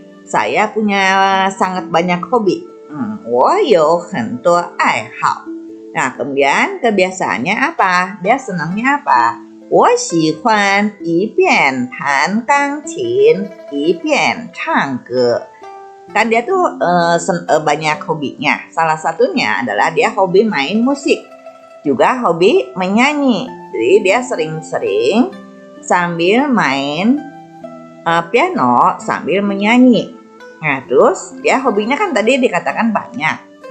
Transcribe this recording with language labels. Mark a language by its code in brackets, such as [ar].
[id] Saya punya sangat banyak hobi. [zh] 我有很多爱好. [id] Nah, kemudian kebiasaannya apa? Dia senangnya apa? [zh] 我喜欢一边弹钢琴，一边唱歌。 [id] Kan dia tuh banyak hobinya. Salah satunya adalah dia hobi main musik, juga hobi menyanyi. Jadi dia sering-sering sambil main piano sambil menyanyi. Nah terus dia hobinya kan tadi dikatakan banyak.